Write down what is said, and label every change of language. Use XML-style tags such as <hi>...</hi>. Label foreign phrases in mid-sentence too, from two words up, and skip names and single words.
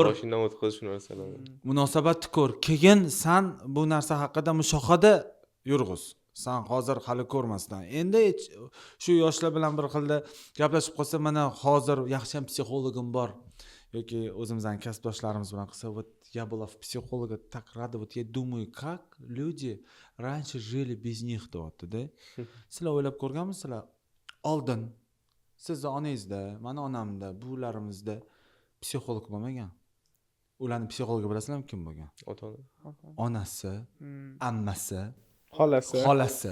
<uz>boshingdan o'tqiz shu narsalarni. munosabatni ko'r. Keyin sen bu narsa haqida mushohada yurg'iz. Sen hozir hali ko'rmasdan. Endi shu yoshlar bilan bir xilda gaplashib qolsa, mana hozir yaxshi ham psixologim bor yoki o'zimizning kasbdoshlarimiz bilan qilsa,</uz> <ru>вот я была в психолога так рада, вот я думаю, как люди раньше жили без них deyapti-da.</ru> <uz>Sizlar o'ylab ko'rganmisizlar? Oldin sizni onangizda, meni onamda, buvlarimizda psixolog bo'lmagan. Ularning psixologi bilasizlarmi kim bo'lgan? Ota-ona. Onasi, ammasi, Xolasi.</uz>